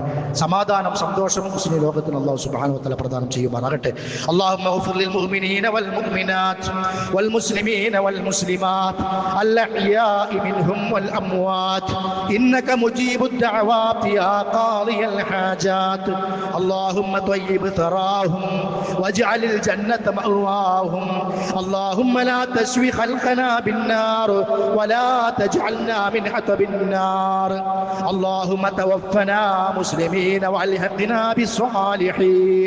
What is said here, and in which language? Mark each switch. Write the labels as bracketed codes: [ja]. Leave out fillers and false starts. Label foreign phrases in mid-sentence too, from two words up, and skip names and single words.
[ml] സമാധാനം, സന്തോഷം മുസ്ലിം ലോകത്തിന് [ar] الله سبحانه وتعالى [ml] പ്രദാനം ചെയ്യുമാറാകട്ടെ. [ar] اللهم اغفر للمؤمنين والمؤمنات والمسلمين والمسلمات الأحياء منهم والأموات إنك مجيب الدعوات يا قاضي الحاجات. اللهم طيب ثراهم واجعل الجنة مأواهم. اللهم لا تشوي خلقنا بالنار ولا تجعلنا من حطب النار. اللهم توفنا مسلمين والحقنا بالصالحين.